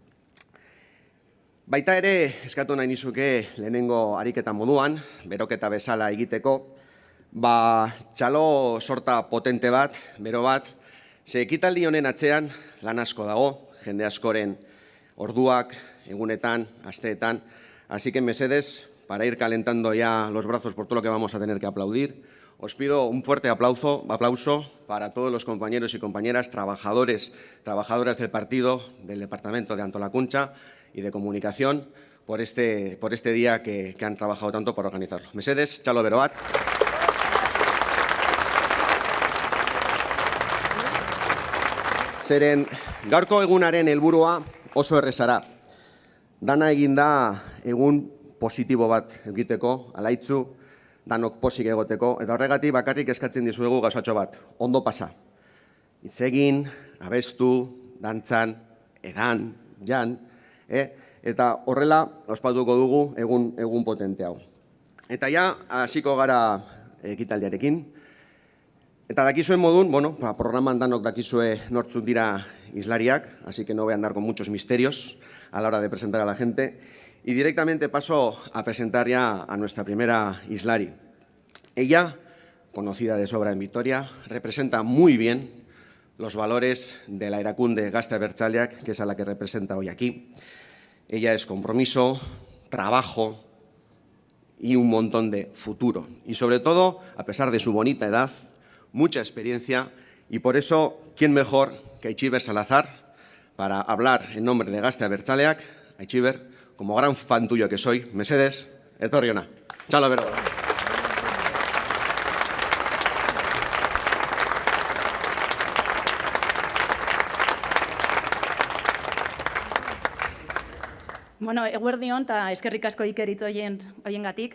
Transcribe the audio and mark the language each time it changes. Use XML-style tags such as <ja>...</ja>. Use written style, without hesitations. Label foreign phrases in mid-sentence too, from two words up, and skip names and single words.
<eu>Baita ere, eskatu nahi nizuke lehenengo ariketa moduan, beroketa bezala egiteko, txalo sorta potente bat, bero bat, ze ekitaldi honen atzean lan asko dago, jende askoren orduak, egunetan, asteetan.</eu> <es>Así que, mesedes, para ir calentando ya los brazos por todo lo que vamos a tener que aplaudir, os pido un fuerte aplauso para todos los compañeros y compañeras, trabajadoras del partido, del departamento de Antolakuntza y de comunicación, por este día que han trabajado tanto para organizarlo.</es> <eu>Mesedes, txalo bero bat. Zeren, gaurko egunaren helburua oso errezara. Dana egin da egun positibo bat egiteko, alaitzu, danok posik egoteko, eta horregatik bakarrik eskatzen dizuegu gauzatxo bat, ondo pasa. Hitz egin, abestu, dantzan, edan, jan, eta horrela ospatuko dugu egun potente hau. Eta ja, hasiko gara ekitaldiarekin. Eta dakizuen modun, programan danok dakizue nortzuk dira islariak,</eu> <es>así que no voy a andar con muchos misterios a la hora de presentar a la gente. Y directamente paso a presentar ya a nuestra primera islari. Ella, conocida de sobra en Vitoria, representa muy bien los valores de la Erakunde Gazte Abertzaleak, que es a la que representa hoy aquí. Ella es compromiso, trabajo y un montón de futuro. Y sobre todo, a pesar de su bonita edad, mucha experiencia, y por eso, ¿quién mejor que Aitziber Salazar para hablar en nombre de Gazte Abertzaleak? Aitziber, como gran fan tuyo que soy,</es> <eu>mesedes, etorri ona. Txalo bero. Eguerdion eta eskerrik asko Ikeritz hoiengatik.</eu>